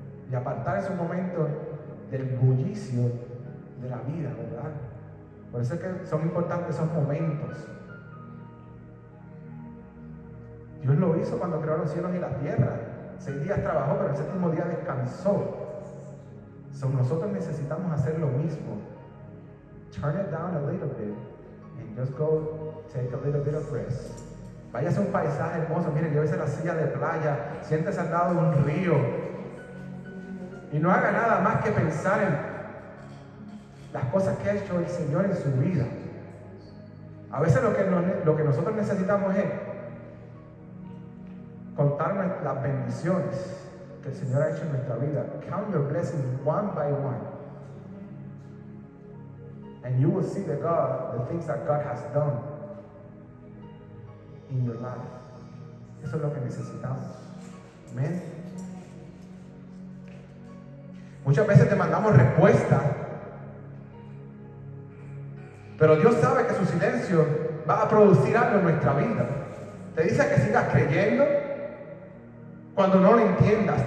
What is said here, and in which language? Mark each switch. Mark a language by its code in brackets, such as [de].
[es] Y apartarse un momento del bullicio de la vida, ¿verdad? Por eso es que son importantes esos momentos. Dios lo hizo cuando creó los cielos y la tierra. 6 días trabajó, pero el 7º día descansó. Nosotros necesitamos hacer lo mismo. [en] Turn it down a little bit and just go take a little bit of rest. [es] Váyase a un paisaje hermoso, mire, llévese la silla de playa, siéntese al lado de un río y no haga nada más que pensar en las cosas que ha hecho el Señor en su vida. A veces lo que nosotros necesitamos es contarnos las bendiciones que el Señor ha hecho en nuestra vida. [en] Count your blessings one by one. And you will see the things that God has done in your life. [es] Eso es lo que necesitamos. Amén. Muchas veces demandamos respuesta, pero Dios sabe que su silencio va a producir algo en nuestra vida. Te dice que sigas creyendo cuando no lo entiendas.